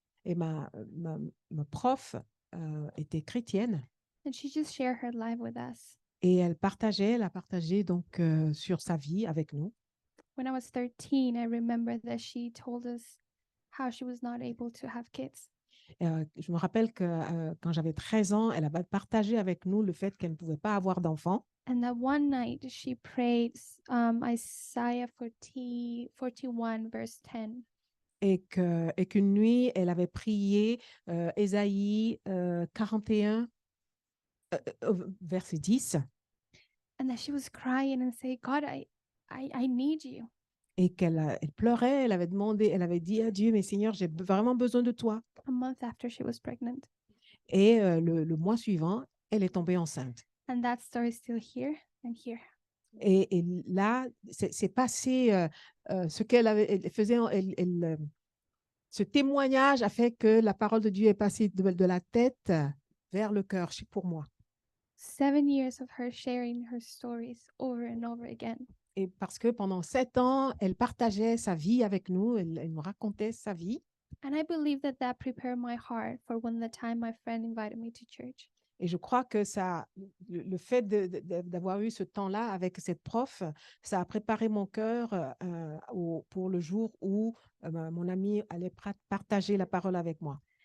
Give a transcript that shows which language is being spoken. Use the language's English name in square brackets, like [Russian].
[French] Et ma prof était chrétienne [English] and she just shared her life with us. [French] et elle a partagé donc sur sa vie avec nous. [English] When I was 13, I remember that she told us how she was not able to have kids. [French] Je me rappelle que quand j'avais 13 ans, elle avait partagé avec nous le fait qu'elle ne pouvait pas avoir d'enfants. [English] And that one night she prayed Isaiah 41, verse 10. [French] Et qu'une nuit, elle avait prié Ésaïe 41, verset 10, [English] And that she was crying and saying, God, I need you. [French] et elle pleurait, elle avait dit à Dieu, mais Seigneur, j'ai vraiment besoin de toi. [English] A month after she was pregnant. [French] Et le mois suivant, elle est tombée enceinte. [English] And that story is still here and here. [French] Et là, c'est passé ce qu'elle elle faisait. Ce témoignage a fait que la parole de Dieu est passée de la tête vers le cœur pour moi. [English] 7 years of her sharing her stories over and over again. [French] Et parce que pendant 7 ans, elle partageait sa vie avec nous, elle nous racontait sa vie. [English] And I believe that prepared my heart for when the time my friend invited me to church. [French] Et je crois que le fait d'avoir eu ce temps-là avec cette prof, ça a préparé mon cœur pour le jour où mon ami allait partager la parole avec moi.